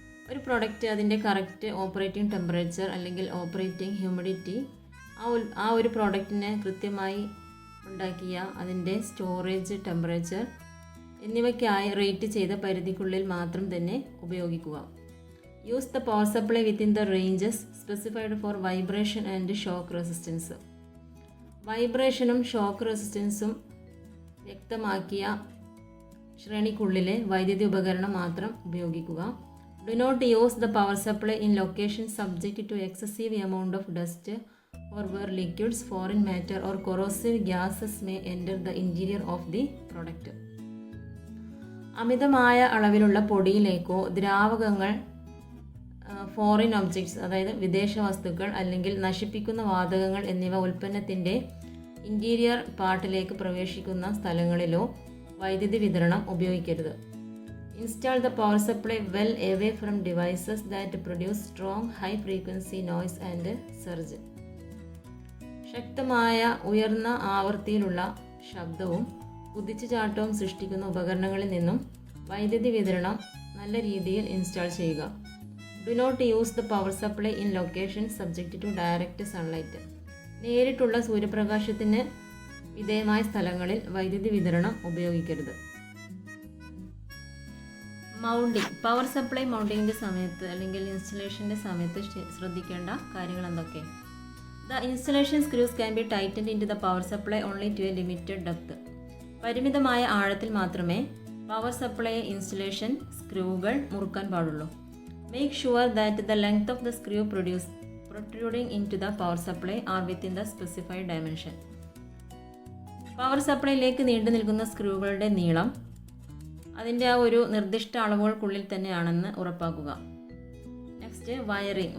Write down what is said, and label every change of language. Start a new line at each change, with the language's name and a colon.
Malayalam: ഒരു പ്രോഡക്റ്റ് അതിൻ്റെ correct operating temperature അല്ലെങ്കിൽ ഓപ്പറേറ്റിംഗ് ഹ്യൂമിഡിറ്റി ആ ഒരു പ്രോഡക്റ്റിനെ കൃത്യമായി ഉണ്ടാക്കിയ അതിൻ്റെ സ്റ്റോറേജ് ടെമ്പറേച്ചർ എന്നിവയ്ക്കായി റേറ്റ് ചെയ്ത പരിധിക്കുള്ളിൽ മാത്രം തന്നെ ഉപയോഗിക്കുക.
English: Use the power supply within the ranges specified for vibration and shock resistance.
Malayalam: വൈബ്രേഷനും shock റെസിസ്റ്റൻസും വ്യക്തമാക്കിയ ശ്രേണിക്കുള്ളിലെ വൈദ്യുതി ഉപകരണം മാത്രം ഉപയോഗിക്കുക.
English: Do not use the power supply in location subject to excessive amount of dust or where liquids, foreign matter or corrosive gases may enter the interior of the product.
Malayalam: അമിതമായ അളവിലുള്ള പൊടിയിലേക്കോ ദ്രാവകങ്ങൾ, foreign objects അതായത് വിദേശ വസ്തുക്കൾ അല്ലെങ്കിൽ നശിപ്പിക്കുന്ന വാതകങ്ങൾ എന്നിവ ഉൽപ്പന്നത്തിൻ്റെ ഇൻറ്റീരിയർ പാർട്ടിലേക്ക് പ്രവേശിക്കുന്ന സ്ഥലങ്ങളിലോ വൈദ്യുതി വിതരണം ഉപയോഗിക്കരുത്.
English: Install the power supply well away from devices that produce strong high frequency noise and surge.
Malayalam: ശക്തമായ ഉയർന്ന ആവൃത്തിയിലുള്ള ശബ്ദവും കുതിച്ചുചാട്ടവും സൃഷ്ടിക്കുന്ന ഉപകരണങ്ങളിൽ നിന്നും വൈദ്യുതി വിതരണം നല്ല രീതിയിൽ ഇൻസ്റ്റാൾ ചെയ്യുക.
English: Do not use the power supply in location subject to direct sunlight.
Malayalam: നേരിട്ടുള്ള സൂര്യപ്രകാശത്തിന് വിധേയമായ സ്ഥലങ്ങളിൽ വൈദ്യുതി വിതരണം ഉപയോഗിക്കരുത്. മൗണ്ടിങ്. പവർ സപ്ലൈ മൗണ്ടിങ്ങിൻ്റെ സമയത്ത് അല്ലെങ്കിൽ ഇൻസ്റ്റലേഷൻ്റെ സമയത്ത് ശ്രദ്ധിക്കേണ്ട കാര്യങ്ങൾ എന്തൊക്കെ?
English: The installation screws can be tightened into the power supply only to a limited depth.
Malayalam: പരിമിതമായ ആഴത്തിൽ മാത്രമേ പവർ സപ്ലൈ ഇൻസ്റ്റലേഷൻ സ്ക്രൂകൾ മുറുക്കാൻ പാടുള്ളൂ.
English: Make sure that the length of the screw protruding in to the power supply are within the specified dimension.
Malayalam: Power സപ്ലൈയിലേക്ക് നീണ്ടു നിൽക്കുന്ന സ്ക്രൂകളുടെ നീളം അതിൻ്റെ ആ ഒരു നിർദ്ദിഷ്ട അളവുകൾക്കുള്ളിൽ തന്നെയാണെന്ന് ഉറപ്പാക്കുക.
English: Next wiring.